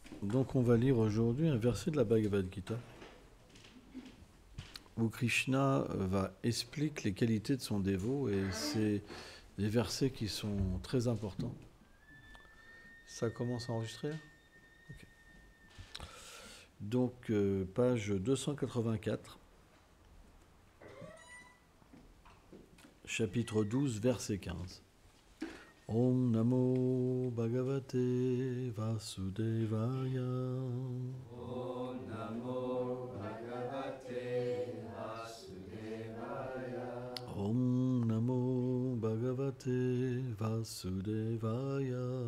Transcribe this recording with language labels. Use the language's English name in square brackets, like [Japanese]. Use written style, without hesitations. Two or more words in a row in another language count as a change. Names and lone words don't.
[French] Donc on va lire aujourd'hui un verset de la Bhagavad Gita où Krishna va expliquer les qualités de son dévot et c'est des versets qui sont très importants. Ça commence à enregistrer ? Okay. Donc page 284, chapitre 12, verset 15. [Sanskrit] ॐ नमो भगवते वासुदेवाय. ॐ नमो भगवते वासुदेवाय. ॐ नमो भगवते वासुदेवाय.